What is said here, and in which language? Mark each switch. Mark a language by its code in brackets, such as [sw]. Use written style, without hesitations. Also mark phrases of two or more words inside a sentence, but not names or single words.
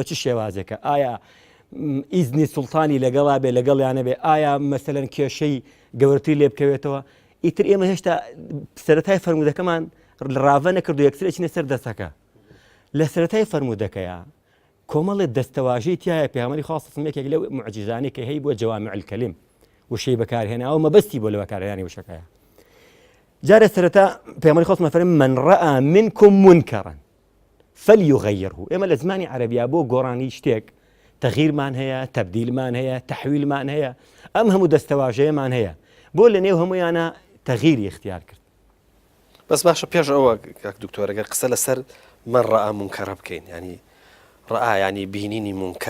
[ckb] چ شێوازێکە ئایا ئیزنی سوڵتانی لەگەڵا بێ لەگەڵیانە بێ ئایا مەسەلەن کێشەی گەورەتری لێ بکەوێتەوە ئیتر ئێمە هێشتا سەرەتای فەرمودەکەمان ڕاوە نەکردو یەکسەر چینە سەر دەسەکە لە سەرەتای فەرمودەکەیە کۆمەڵێک دەستەواژەی تایە پێغەمبەری خوا [ar] صلی الله علیه و سلم [ckb] یەکێک لەو موعجیزانەی کە هەیە بۆ [ar] جەوامع الکەلیم [ckb] وشەی بەکارهێناوە مەبەستی بۆ لە بەکارهێنانی وشەکەیە جارە سەرەتا پێغەمبەری خوا [ar] صلی الله علیه و سلم من رأى منكم منكرا فليغيره [ckb] ئێمە لە زمانی عەرەبیە بۆ گۆڕانی شتێک تەغییرمان هەیە تەبدیلمان هەیە تەحویلمان هەیە ئەم هەموو دەستەواژەیەمان هەیە بۆ لە نێو هەمویانە تەغییری اختیار کرد بەس باشە پێش ئەوە دکتۆر ئەگەر قسە لەسەر [ar] من ڕائە منکەرە [ckb] بکەین ینی ڕائە ینی بینینی منکەر